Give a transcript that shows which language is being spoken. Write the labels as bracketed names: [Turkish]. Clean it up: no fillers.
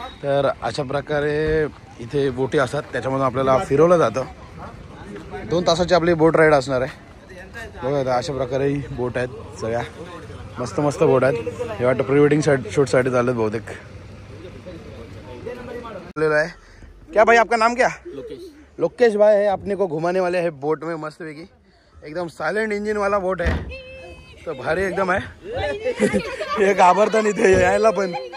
[Marathi] तर अशा प्रकारे इथे बोटी असतात, त्याच्यामधून आपल्याला फिरवलं जातं. 2 तासाची आपली बोट राईड असणार आहे. बघा, अशा प्रकारे बोट आहेत सगळ्या, मस्त मस्त बोट आहेत. हे वाटतं प्री वेडिंग शूटसाठी चालत बहुतेक. [Hindi] है क्या भाई, आपका नाम क्या? लोकेश भाई है, अपने को घुमाने वाले है बोट में मस्त पैकी. [Marathi] एकदम साइलेंट इंजिन वाला बोट आहे, तर भारी एकदम आहे. हे घाबरता नाही ते यायला पण.